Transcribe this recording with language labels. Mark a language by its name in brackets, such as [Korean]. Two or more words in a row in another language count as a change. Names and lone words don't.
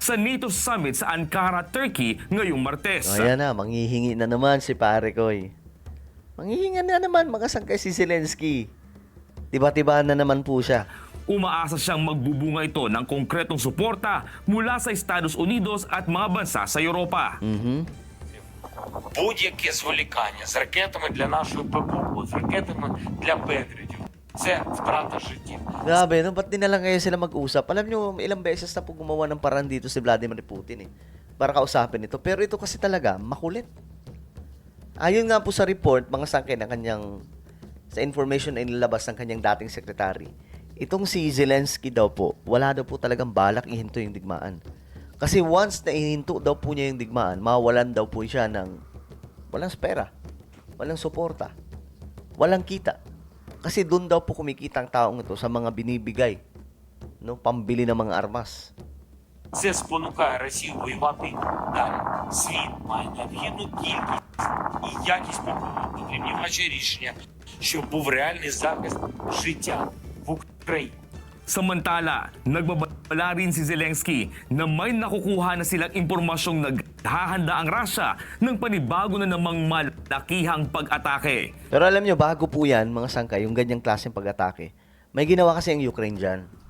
[Filipino] sa NATO summit sa Ankara, Turkey ngayong Martes. O yan na, manghihingi na naman si pare Koy. Manghihingi na naman mga sangkay si Zelensky. Tiba-tiba na naman po siya. Umaasa siyang magbubunga ito ng konkretong suporta mula sa Estados Unidos at mga bansa sa Europa. [Ukrainian] будь-яке зволікання з ракетами для нашої ППО, з ракетами для Петріотів. Це втрата життів. [Filipino] Grabe, no? Ba't di na lang kayo sila mag-usap? Alam nyo, ilang beses na po gumawa ng paraan dito si Vladimir Putin para kausapin ito. Pero ito kasi talaga, makulit. Ayon nga po sa report, mga sangkay na sa information na inilabas ng kanyang dating sekretary, itong si Zelensky daw po, wala daw po talagang balak ihinto yung digmaan. Kasi once na ihinto daw po niya yung digmaan, mawalan daw po siya ng walang pera, walang suporta, walang kita. Kasi doon daw po kumikita ang taong ito sa mga binibigay, no, pambili ng mga armas. [Ukrainian] Це спонукає Росію воювати далі. Світ має необхідну кількість і якість ППО. Потрібні ваші рішення, щоб був реальний захист життя в Україні. [Filipino] Samantala, nagbabala rin si Zelensky na may nakukuha na silang impormasyong naghahanda ang Russia ng panibago na namang malakihang pag-atake. Pero alam nyo, bago po yan, mga sangkay, yung ganyang klaseng pag-atake, may ginawa kasi ang Ukraine dyan.